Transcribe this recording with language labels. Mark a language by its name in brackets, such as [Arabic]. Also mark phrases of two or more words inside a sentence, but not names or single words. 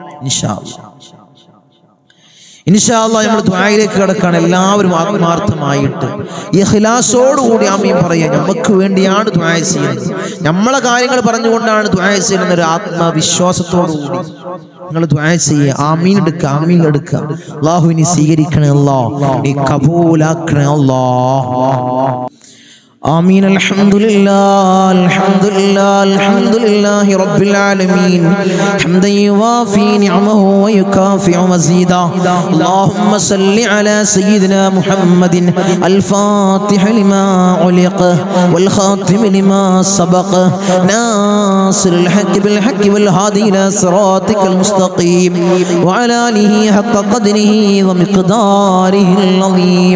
[Arabic] إن شاء الله [Malayalam] നമ്മൾ ദുആയിലേക്ക് കടക്കാൻ എല്ലാവരും ആത്മാർത്ഥമായിട്ട് ഇഖ്ലാസോടുകൂടി ആമീൻ പറയാം. നമുക്ക് വേണ്ടിയാണ് ദുആ ചെയ്യുന്നത്, നമ്മളെ കാര്യങ്ങൾ പറഞ്ഞുകൊണ്ടാണ് ദുആ ചെയ്യുന്നത്. ഒരു ആത്മവിശ്വാസത്തോടുകൂടി നിങ്ങൾ ദുആ ചെയ്യുക. ആമീൻ എടുക്കുക, ആമീൻ എടുക്കുക. അല്ലാഹു നീ സ്വീകരിക്കണേ അല്ലാഹ്, നീ കബൂലാക്കണേ അല്ലാഹ്. [Arabic] آمين. الحمد لله الحمد لله الحمد لله رب العالمين حمدا يوافي نعمه ويكافئ مزيدا. اللهم صل على سيدنا محمد الفاتح لما علق والخاتم لما سبق ناصر الحق بالحق والهادي إلى صراطك المستقيم وعلى آله حق قدره ومقداره العظيم.